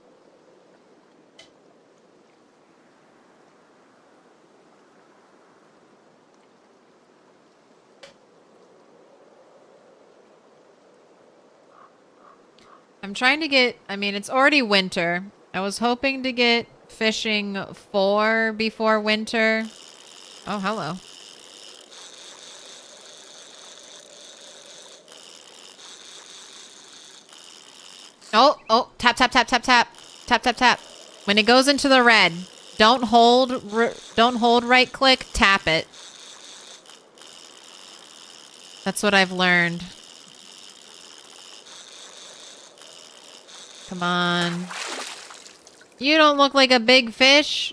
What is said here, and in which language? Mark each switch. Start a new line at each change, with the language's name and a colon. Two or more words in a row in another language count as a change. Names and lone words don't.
English: I'm trying to get, I mean, it's already winter. I was hoping to get fishing 4 before winter. Oh, hello. Oh, tap, tap, tap, tap, tap. Tap, tap, tap. When it goes into the red, don't hold right click, tap it. That's what I've learned. Come on. You don't look like a big fish.